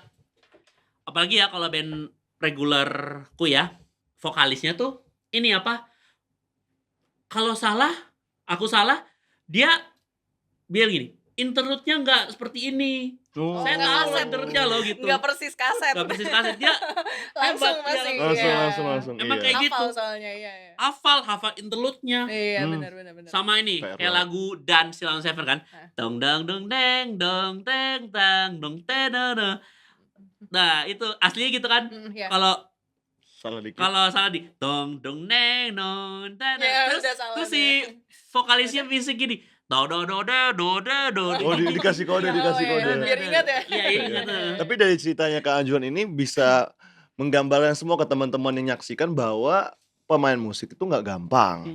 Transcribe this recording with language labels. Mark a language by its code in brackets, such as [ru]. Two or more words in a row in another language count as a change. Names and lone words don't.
[id] Apalagi ya kalau band regulerku ya, vokalisnya tuh ini kalau aku salah, dia bilang gini, interlude-nya nggak seperti ini. Saya tahu interlude-nya loh gitu. Nggak persis kaset. Dia langsung hebat, masih. Langsung. Emang iya. kayak gitu. Hafal soalnya, iya. Hafal interlude-nya. Iya, benar. Sama ini PR kayak banget. lagu Dan Silent Seven kan. Dong dong dong deng dong teng tang dong tenana. Nah, itu aslinya gitu kan. Iya. Salah dikit. Kalau salah di dong dong neng non tena. Ya, Terus udah salah si deh. vokalisnya bisa gini. Do do do do do do. Dikasih kode. Biar ingat ya. Iya, ingat. Tapi dari ceritanya Kak Anjuan ini bisa menggambarkan semua ke teman-teman yang nyaksikan bahwa pemain musik itu nggak gampang.